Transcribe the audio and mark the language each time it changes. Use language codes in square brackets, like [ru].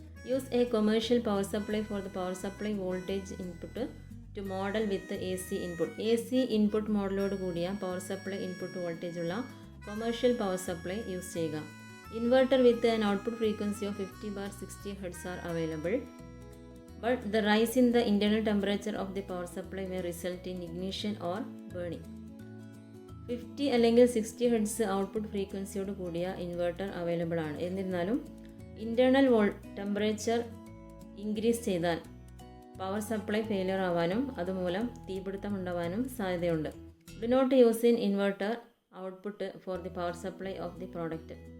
[en] Use a commercial power supply for the power supply voltage input to model with A C input. [ml] A C input മോഡലോട് കൂടിയ power supply input voltage ഉള്ള commercial power supply use ചെയ്യുക. [en] Inverter with an output frequency of 50/60 Hz are available. But the rise in the internal temperature of the power supply may result in ignition or burning. [ml] 50 അല്ലെങ്കിൽ 60 Hz output ഫ്രീക്വൻസിയോട് കൂടിയ inverter available ആണ്. എന്നിരുന്നാലും internal temperature increase ചെയ്താൽ power supply failure ആവാനും അതുമൂലം തീപിടുത്തം ഉണ്ടാവാനും സാധ്യതയുണ്ട്. [en] Do not use in inverter output for the power supply of the product.